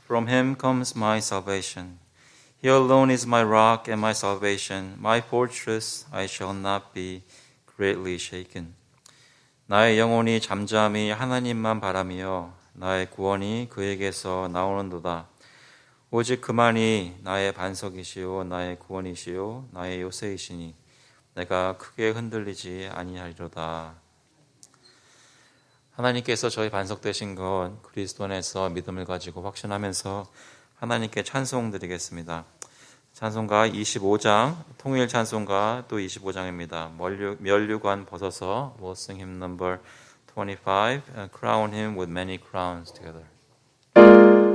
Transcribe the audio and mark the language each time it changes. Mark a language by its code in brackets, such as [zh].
[en] From Him comes my salvation. He alone is my rock and my salvation. My fortress, I shall not be greatly shaken. [ko] 나의 영혼이 잠잠히 하나님만 바라며 나의 구원이 그에게서 나오는도다. 오직 그만이 나의 반석이시요 나의 구원이시요 나의 요새이시니 내가 크게 흔들리지 아니하리로다. 하나님께서 저희 반석 되신 것 그리스도 안에서 믿음을 가지고 확신하면서 하나님께 찬송 드리겠습니다. 찬송가 25장, 통일 찬송가 또 25장입니다. [en] 면류관 벗어서 We'll sing hymn number 25, Crown him with many crowns together.